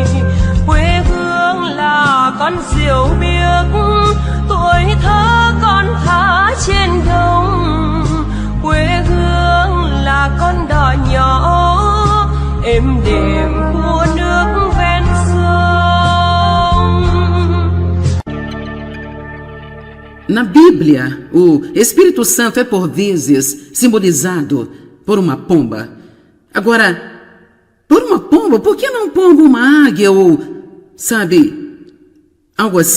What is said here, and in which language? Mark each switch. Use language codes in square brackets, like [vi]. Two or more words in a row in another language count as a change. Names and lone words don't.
[vi] Quê hương là con diều biếc, tuổi thơ con thả trên đồng. Quê hương là con đò nhỏ êm đềm của nước ven sông. [pt] Na Bíblia, o Espírito Santo é por vezes simbolizado por uma pomba. Agora, por uma pomba, por que não pomba uma águia ou, sabe, algo assim?